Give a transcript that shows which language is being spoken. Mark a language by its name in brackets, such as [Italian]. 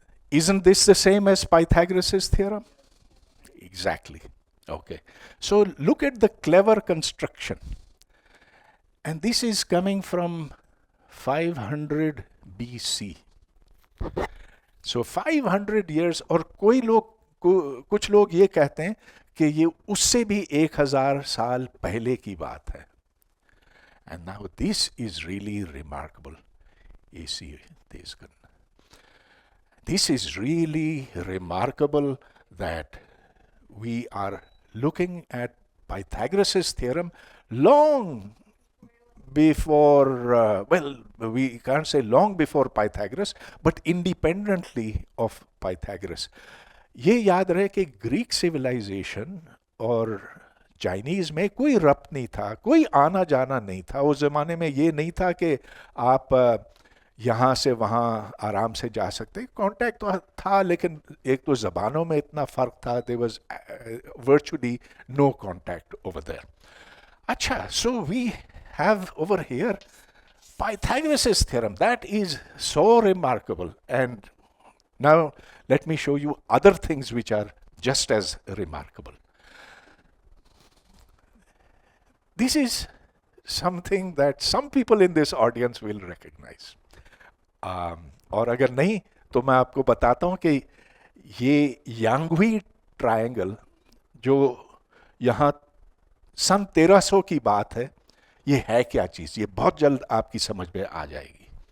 [English] Isn't this the same as Pythagoras' theorem? Exactly. Okay. So look at the clever construction. And this is coming from 500 BC. So 500 years, [Hindi] और कुछ लोग ये कहते हैं कि ये उससे भी 1000 साल पहले की बात है. [English] And now this is really remarkable. [Hindi] AC तेज करना. [English] This is really remarkable that we are looking at Pythagoras' theorem long before, well, we can't say long before Pythagoras, but independently of Pythagoras. [Hindi] ये याद रहे कि Greek civilisation और Chinese में कोई रब्त नहीं था, कोई आना जाना नहीं था. उस ज़माने में ये नहीं था कि आप यहाँ से वहाँ आराम से जा सकते. कांटेक्ट तो था, लेकिन एक तो ज़बानों में इतना फ़र्क था. [English] There was virtually no contact over there. [Hindi] अच्छा, [English] so we have over here Pythagoras' theorem. That is so remarkable. And now let me show you other things which are just as remarkable. This is something that some people in this audience will recognize. [Hindi] और अगर नहीं तो मैं आपको बताता हूँ कि ये यांगवी ट्रायंगल जो यहाँ सन 1300 की बात है, ये है क्या चीज़, ये बहुत जल्द आपकी समझ में आ जाएगी.